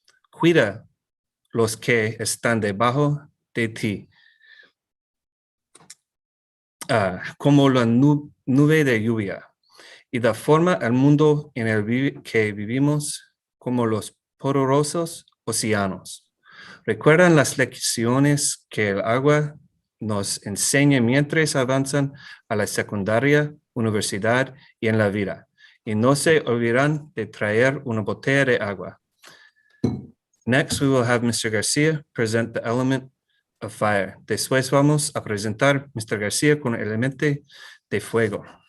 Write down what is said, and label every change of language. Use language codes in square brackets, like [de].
[es] Cuida los que están debajo de ti, como la nube de lluvia, y da forma al mundo en el que vivimos como los poderosos océanos. ¿Recuerdan las lecciones que el agua nos enseña mientras avanzan a la secundaria, universidad y en la vida? Y no se olvidarán de traer una botella de agua. [en] Next, we will have Mr. Garcia present the element of fire. [es] Después vamos a presentar Mr. Garcia con el elemento de fuego.